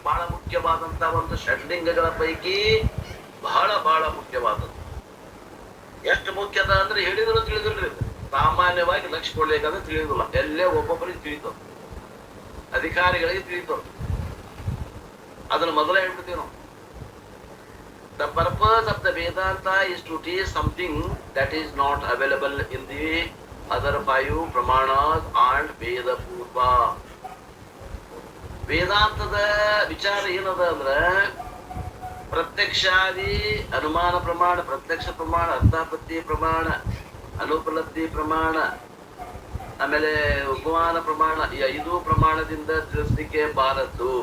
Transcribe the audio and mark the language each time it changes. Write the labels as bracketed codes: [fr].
[kn] ಬಹಳ ಮುಖ್ಯವಾದಂತಹ ಒಂದು ಷಡ್ಲಿಂಗಗಳ ಪೈಕಿ ಬಹಳ ಮುಖ್ಯವಾದದ್ದು. ಎಷ್ಟು ಮುಖ್ಯದ ಅಂದ್ರೆ ಹೇಳಿದ್ರು ತಿಳಿದಿಲ್ರಿ. ಸಾಮಾನ್ಯವಾಗಿ ಲಕ್ಷ್ಯ ಕೊಡ್ಲಿಕ್ಕಂದ್ರೆ ತಿಳಿಯುದಿಲ್ಲ. ಎಲ್ಲೇ ಒಬ್ಬೊಬ್ಬರಿಗೆ ತಿಳಿತು, ಅಧಿಕಾರಿಗಳಿಗೆ ತಿಳಿತು. ಅದನ್ನ ಮೊದಲೇ ಹೇಳ್ಬಿಡ್ತೀವಿ ನಾವು. [en] The purpose of the Vedanta is to teach something that is not available in the other 5 pramanas and Veda Purva. [kn] ವೇದಾಂತದ ವಿಚಾರ ಏನದ ಅಂದ್ರ ಪ್ರತ್ಯಕ್ಷಾದಿ ಅನುಮಾನ ಪ್ರಮಾಣ, ಪ್ರತ್ಯಕ್ಷ ಪ್ರಮಾಣ, ಅರ್ಥಾಪತ್ತಿ ಪ್ರಮಾಣ, ಅನುಪಲಬ್ಧಿ ಪ್ರಮಾಣ, ಆಮೇಲೆ ಉಪಮಾನ ಪ್ರಮಾಣ, ಈ 5 ಪ್ರಮಾಣದಿಂದ ತಿಳಿಸ್ಲಿಕ್ಕೆ ಬಾರದ್ದು.